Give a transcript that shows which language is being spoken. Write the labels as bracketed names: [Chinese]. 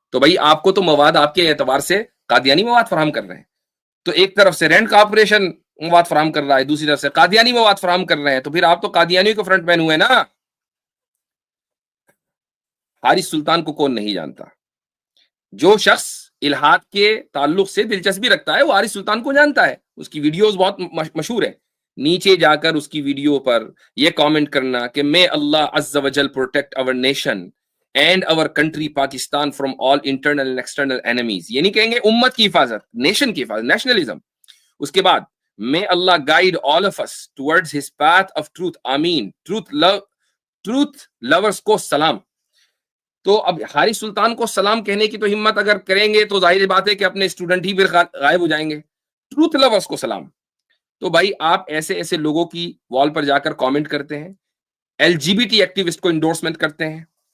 [Urdu] تو بھائی آپ کو تو مواد آپ کے اعتبار سے قادیانی مواد فراہم کر رہے ہیں, تو ایک طرف سے رینڈ کارپوریشن مواد فراہم کر رہا ہے, دوسری طرف سے قادیانی مواد فراہم کر رہے ہیں, تو پھر آپ تو قادیانیوں کے فرنٹ مین ہوئے نا. حارث سلطان کو کون نہیں جانتا؟ جو شخص الہاد کے تعلق سے دلچسپی رکھتا ہے وہ حارث سلطان کو جانتا ہے. اس کی ویڈیوز بہت مشہور ہے. نیچے جا کر اس کی ویڈیو پر یہ کامنٹ کرنا کہ [English] may Allah عز و جل protect our nation and our country Pakistan from all internal and external enemies. [Urdu] یہ نہیں کہیں گے امت کی حفاظت, نیشن کی حفاظت, نیشنلزم. اس کے بعد [English] may Allah guide all of us towards his path of truth. [Urdu] آمین. truth lovers کو سلام. تو اب حارث سلطان کو سلام کہنے کی تو ہمت اگر کریں گے تو ظاہر بات ہے کہ اپنے اسٹوڈنٹ ہی پھر غائب ہو جائیں گے. ٹروتھ لورز کو سلام. تو بھائی آپ ایسے ایسے لوگوں کی وال پر جا کر کامنٹ کرتے ہیں, L جی B T activist کو انڈورسمنٹ کرتے ہیں.